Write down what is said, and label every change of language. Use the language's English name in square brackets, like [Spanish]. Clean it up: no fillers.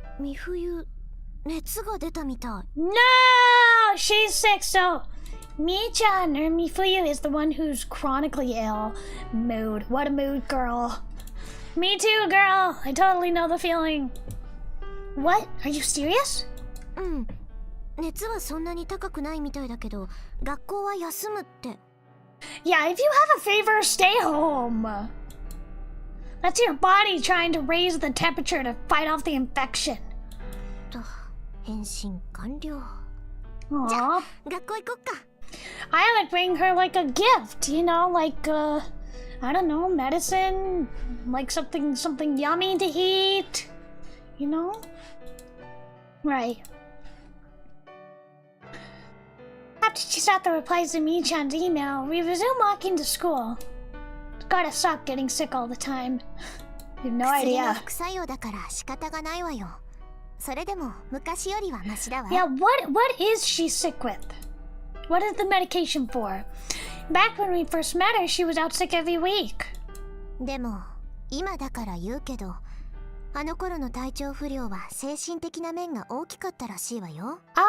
[Japanese] 美冬、熱が出たみたい。 [English] No! She's sick, so Mi-chan or Mifuyu is the one who's chronically ill. Mood. What a mood, girl. Me too, girl. I totally know the feeling. What? Are you serious? [Japanese] うん。熱はそんなに高くないみたいだけど、学校は休むって。 [English] Yeah, if you have a fever, stay home. That's your body trying to raise the temperature to fight off the infection. [Japanese] と、返信完了。 Aww. じゃあ、学校行こっか。 [English] I would bring her like a gift, you know, like I don't know, medicine, like something yummy to eat, you know? Right. After she saw the replies to Mi-chan's email, we resume walking to school. Gotta stop getting sick all the time. You have no [Japanese] 薬の [English] idea. [Japanese] 副作用だから仕方がないわよ。それでも昔よりはマシだわ。 [English] Yeah, what is she sick with? What is the medication for? Back when we first met her, she was out sick every week. [Japanese] でも今だから言うけど、あの頃の体調不良は精神的な面が大きかったらしいわよ。